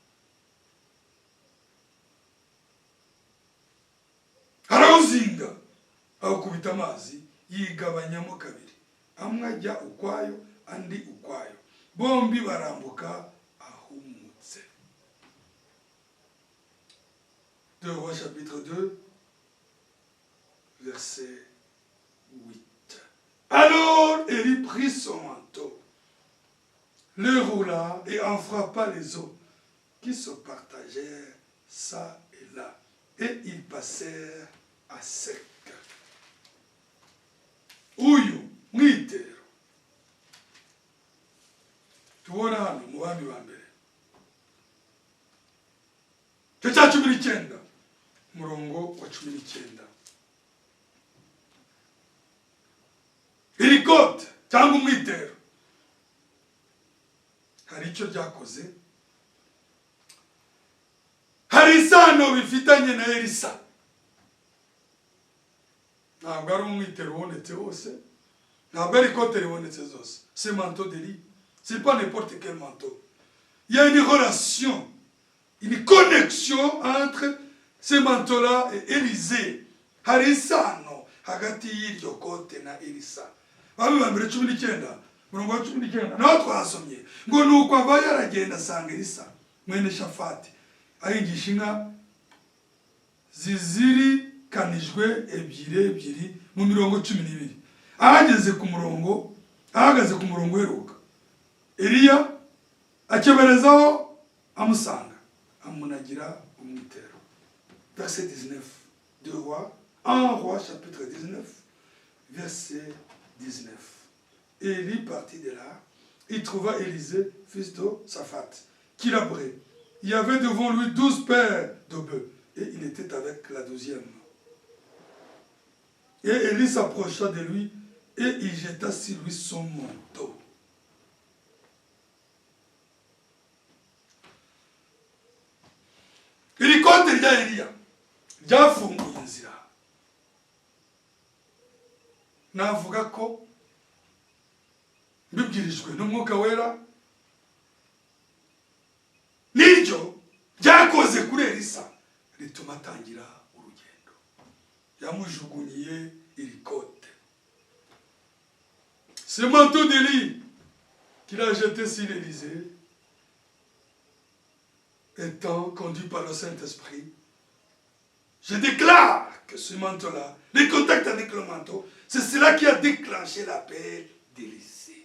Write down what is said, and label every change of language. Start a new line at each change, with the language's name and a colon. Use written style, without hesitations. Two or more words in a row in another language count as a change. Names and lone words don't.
Kinyarwanda: Arawuzinga awukubita amazi yigabanyamo kabiri, amwe ajya ukwayo andi ukwayo, bombi barambuka ahumutse.
French: 2 Rois chapitre 2 verset 8. Alors Élie prit son manteau, le roula et en frappa les eaux qui se partagèrent ça et là, et ils passèrent à sec.
Kinyarwanda: Uyu mwitero tubona hano mu bami ba mbere cya 19 murongo wa 19. Irikote cyangwa umwitero hari icyo ryakoze, hari isano bifitanye na Elisa. Ntabwo ari umwitero ubonetse wose, ntabwo ari ikote ribonetse zose.
French: Ce manteau d'Élie, c'est pas n'importe quel manteau. Il y a une relation, une connexion entre ce manteau-là et Élisée.
Kinyarwanda: Hari isano hagati y'iryo kote na Elisa. Bami ba mbere 19 murongo wa 19 naho twasomye ngo nuko ava yaragenda asanga Elisa mwene Shafati ayigisha inka zizirikanijwe ebyiri mu mirongo 12. Ahagaze ku murongo heruka, Eliya akeberezaho amusanga amunagira umwitero.
French: Verset 19 de Roi, 1 Roi chapitre 19 verset 19. Élie partit de là, il trouva Élisée, fils de Shaphat, qui labourait. Il y avait devant lui 12 paires de bœufs, et il était avec la 12e. Et Élie s'approcha de lui, et il jeta sur lui son manteau.
Kinyarwanda: Irikote rya Eliya ryafunguye inzira. Navuga ko mbibwirijwe n'umwuka wera n'iryo ryakoze kuri Elisa rituma atangira urugendo. Yamujugunyiye irikote.
French: Ce manteau d'Élie qu'il a jeté sur Élisée, étant conduit par le Saint-Esprit, je déclare que ce manteau-là, le contact avec le manteau, c'est cela qui a déclenché l'appel d'Élisée.